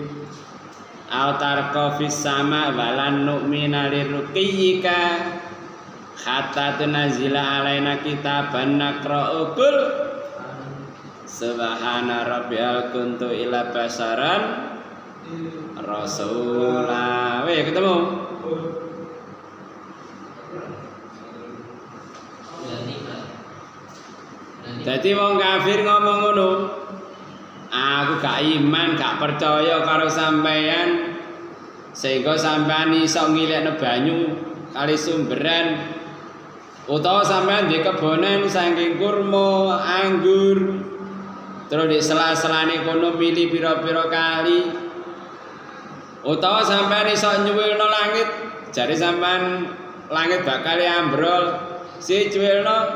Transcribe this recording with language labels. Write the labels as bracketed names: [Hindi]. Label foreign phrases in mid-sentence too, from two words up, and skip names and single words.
[Arabic] أو ترقى في السماء ولن نؤمن لرقيك حتى تنزل علينا كتابا نقرؤه قل سبحان ربي هل كنت إلا بشرا رسولا. [Javanese] Weh ketemu. Jadi wong kafir ngomong ngono, aku gak iman, gak percaya karo sampeyan, sehingga sampeyan iso ngilekno banyu kali sumberan, utawa sampeyan di kebonan saking kurma, anggur, terus di sela-selane kono mili pira-pira kali, utawa sampeyan iso nyuwilno langit, jare sampeyan langit bakal ambrol, si cuwilno.